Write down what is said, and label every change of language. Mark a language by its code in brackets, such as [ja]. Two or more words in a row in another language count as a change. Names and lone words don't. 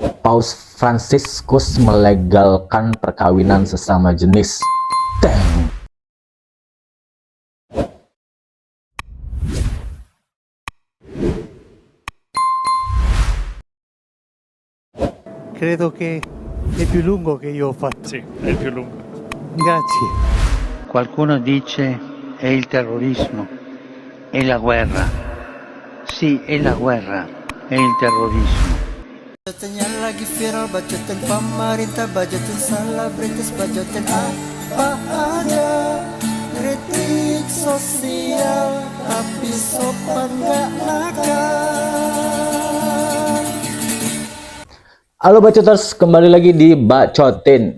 [id] Paus Fransiskus melegalkan perkawinan sesama jenis. Dang. [it] Credo che è più lungo che io ho fatto. Sì, è il più lungo. Grazie. Qualcuno dice è il terrorismo, è la guerra. Sì, è la guerra, è il terrorismo. [id] Bajotannya lagi viral, bajotan pemerintah, bajotan selebritis, bajotan apa aja. Kritik sosial, tapi sopan gak nakal. Halo Bacoters, kembali lagi di Bacotin.